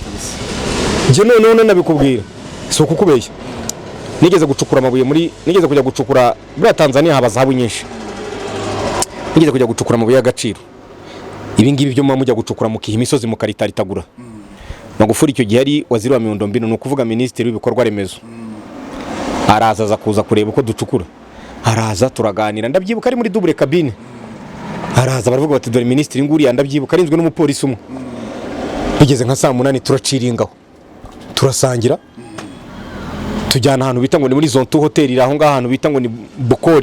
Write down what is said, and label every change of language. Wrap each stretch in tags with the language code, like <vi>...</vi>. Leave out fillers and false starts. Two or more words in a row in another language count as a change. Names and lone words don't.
<rw>Je none nabikubwira so kukubeshya. Nigeze gucukura amabuye nigeze kujya gucukura muri Tanzania, haba zahabu nyinshi. Nigeze kujya gucukura amabuye y'agaciro. Ibi ngibi byo mujya gucukura mu kiha imisozi mu Karitagura. Magufuli icyo gihe ari</rw> <sw>waziri wa miundombinu,</sw> <rw>no kuvuga minisitiri w'ibikorwa remezo. Araza aza kuza kureba uko ducukura. Araza turaganira, ndabyibuka ari muri</rw> <fr>double cabine.</fr> <rw>Araza baravuga bati dore minisitiri nguriya, ndabyibuka arinzwe n'umupolisi umwe. Bigeze nka saa 8 turaciringaho, turasangira, tujyana ahantu bita ngo ni muri Zone 2 hotel, iri aho ngaho ahantu bita ngo ni Bukori.</rw>